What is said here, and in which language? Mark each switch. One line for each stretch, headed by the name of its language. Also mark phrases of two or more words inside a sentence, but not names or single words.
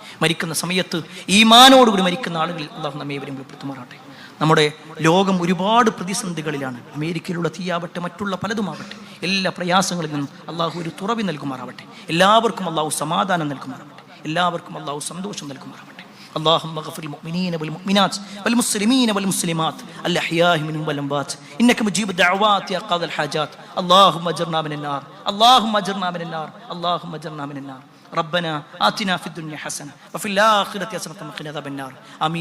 Malayalam: മരിക്കുന്ന സമയത്ത് ഈമാനോടുകൂടി മരിക്കുന്ന ആളുകളിൽ അല്ലാഹു നമ്മെ എവരെയും ഉൾപ്പെടുത്തുമാറാവട്ടെ. നമ്മുടെ ലോകം ഒരുപാട് പ്രതിസന്ധികളിലാണ്. അമേരിക്കയിലുള്ള തീയാവട്ടെ, മറ്റുള്ള പലതുമാവട്ടെ, എല്ലാ പ്രയാസങ്ങളിൽ നിന്നും അള്ളാഹു ഒരു തുറവി നൽകുമാറാവട്ടെ. എല്ലാവർക്കും അള്ളാഹു സമാധാനം നൽകുമാറാവട്ടെ. എല്ലാവർക്കും അള്ളാഹു സന്തോഷം നൽകുമാറാവട്ടെ.
Arabic: اللهم اغفر للمؤمنين والمؤمنات والمسلمين والمسلمات الأحياء منهم والأموات إنك مجيب الدعوات يا قاضي الحاجات. اللهم اجرنا من النار، اللهم اجرنا من النار، اللهم اجرنا من النار. ربنا آتنا في الدنيا حسنة وفي الآخرة حسنة وقنا عذاب النار.